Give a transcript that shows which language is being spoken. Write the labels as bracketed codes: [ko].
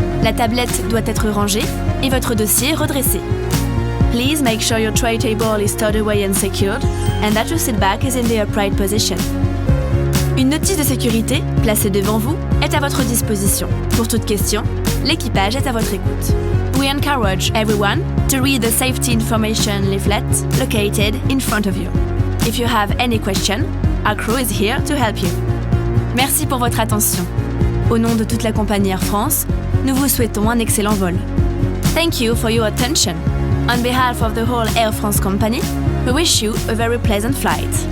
[fr] La tablette doit être rangée et votre dossier redressé. [en] Please make sure your tray table is stowed away and secured, and that your seat back is in the upright position. [fr] Une notice de sécurité, placée devant vous, est à votre disposition. Pour toute question, l'équipage est à votre écoute. [en] We encourage everyone to read the safety information leaflet located in front of you. If you have any question, our crew is here to help you. [fr] Merci pour votre attention. Au nom de toute la compagnie Air France, nous vous souhaitons un excellent vol. [en] Thank you for your attention. On behalf of the whole Air France company, we wish you a very pleasant flight.